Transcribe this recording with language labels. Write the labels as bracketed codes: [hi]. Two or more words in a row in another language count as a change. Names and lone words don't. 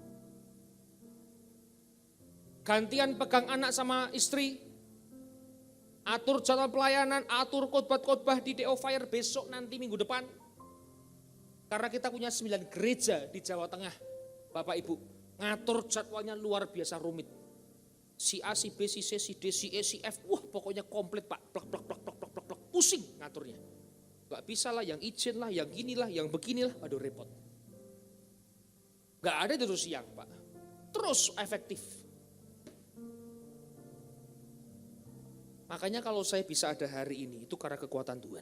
[id] Gantian pegang anak sama istri, atur jadwal pelayanan, atur khotbah-khotbah di DO Fire besok nanti minggu depan. Karena kita punya 9 gereja di Jawa Tengah, Bapak Ibu, ngatur jadwalnya luar biasa rumit. Si A, si B, si C, si D, si E, si F, wah pokoknya komplit Pak, plak, pusing ngaturnya. Gak bisa lah, yang izin lah, yang gini lah, yang beginilah, aduh repot. Gak ada terus siang Pak, terus efektif. Makanya kalau saya bisa ada hari ini, itu karena kekuatan Tuhan.